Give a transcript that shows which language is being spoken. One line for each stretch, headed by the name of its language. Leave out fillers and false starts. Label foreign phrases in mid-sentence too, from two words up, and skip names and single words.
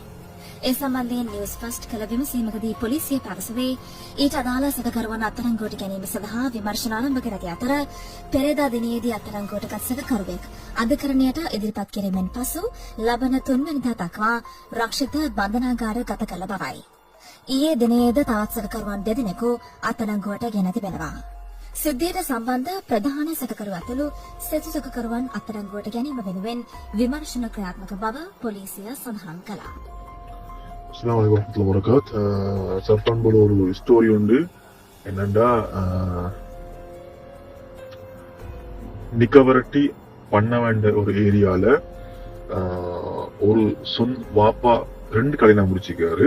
Sinhala: ඒ සම්බන්ධයෙන් නිවුස් ෆස්ට් කළ විමසීමකදී පොලිසිය පැවසුවේ ඊට අදාළ සැකකරුවන් අත්අඩංගුවට ගැනීම සඳහා විමර්ශන ආරම්භ කර ඇති අතර පෙරේදා දිනයේදී අත්අඩංගුවටගත් සැකකරුවෙක් අධිකරණයට ඉදිරිපත් කිරීමෙන් පසු ලබන 3 වෙනිදා දක්වා රක්ෂිත බන්ධනාගාර ගත කළ බවයි. ඊයේ දිනයේද තවත් සැකකරුවන් දෙදෙනෙකු අත්අඩංගුවට ගෙන තිබෙනවා. සිද්ධියට සම්බන්ධ ප්‍රධාන සැකකරු ඇතුළු සෙසු සැකකරුවන් අත්අඩංගුවට ගැනීම වෙනුවෙන් විමර්ශන ක්‍රියාත්මක බව පොලිසිය සඳහන් කළා.
Tamil: அஸ்ஸலாமு அலைக்கும் வரஹ்மத்துல்லாஹி வபரகாத். சர்பான் போல ஒரு ஸ்டோரி உண்டு. என்னண்டா நிக்கவரட்டி பண்ண வேண்டிய ஒரு ஏரியால ஒரு வாப்பா 2 கல்யாணம் முடிச்சிருக்காரு.